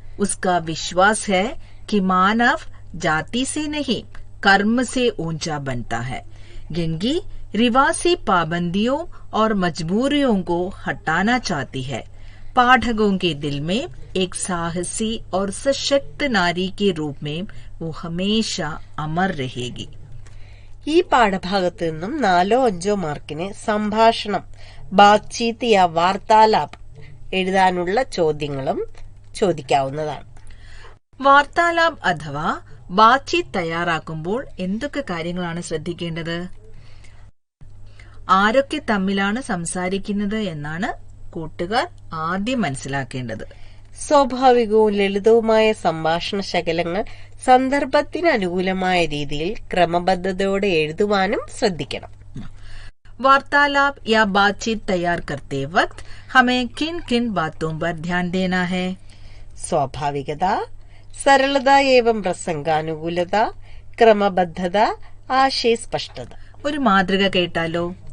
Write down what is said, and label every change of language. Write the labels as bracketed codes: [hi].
[hi] उसका विश्वास है कि मानव जाति से नहीं कर्म से ऊंचा बनता है. गंगी रिवासी पाबंदियों और मजबूरियों को हटाना चाहती है. पाठकों के दिल में एक साहसी और सशक्त नारी के रूप में वो हमेशा अमर रहेगी. [ml] ഈ പാഠഭാഗത്ത് നിന്നും 4-5 മാർക്കിന് സംഭാഷണം, ബാത്ചീത്ത് യാ വാർത്താലാപ് എഴുതാനുള്ള ചോദ്യങ്ങളും ചോദിക്കാവുന്നതാണ്. വാർത്താലാപ് അഥവാ ബാത്ചീത്ത് തയ്യാറാക്കുമ്പോൾ എന്തൊക്കെ കാര്യങ്ങളാണ് ശ്രദ്ധിക്കേണ്ടത്? ആരൊക്കെ തമ്മിലാണ് സംസാരിക്കുന്നത് എന്നാണ് കൂട്ടുകാർ ആദ്യം മനസ്സിലാക്കേണ്ടത്. സ്വാഭാവികവും ലളിതവുമായ സംഭാഷണ ശകലങ്ങൾ സന്ദർഭത്തിന് അനുകൂലമായ രീതിയിൽ ക്രമബദ്ധതയോടെ എഴുതുവാനും ശ്രദ്ധിക്കണം. [hi] वार्तालाप या बातचीत तैयार करते वक्त हमें किन किन बातों पर ध्यान देना है? स्वाभाविकता, सरलता एवं प्रसंगानुकूलता, क्रमबद्धता, आशय स्पष्टता। [ml] ഒരു മാതൃക കേട്ടാലോ?